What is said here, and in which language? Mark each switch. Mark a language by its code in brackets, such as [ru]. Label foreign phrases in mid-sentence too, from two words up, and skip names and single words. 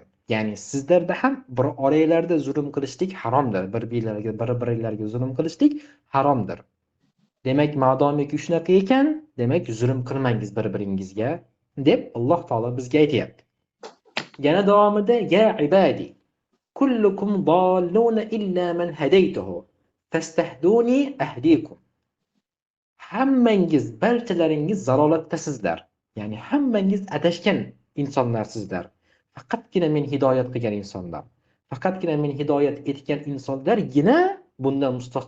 [uz] Ya'ni sizlarda ham bir oranglarda zulm qilishlik haromdir. Bir-birlariga zulm qilishlik haromdir. Demak, madomiki shunaqa ekan, demak zulm qilmangiz bir-biringizga deb Alloh taolo bizga aytayapti. Yana davomida [ar] يا عبادي كلكم ضالون إلا من هديته فاستهدوني أهدكم. [uz] Hammangiz, barchalaringiz zalolatdasizlar. Ya'ni hammangiz adashgan insonlarsizlar. Faqatgina men hidoyat qilgan insonlar. Faqatgina men hidoyat etgan insonlargina bundan mustasno.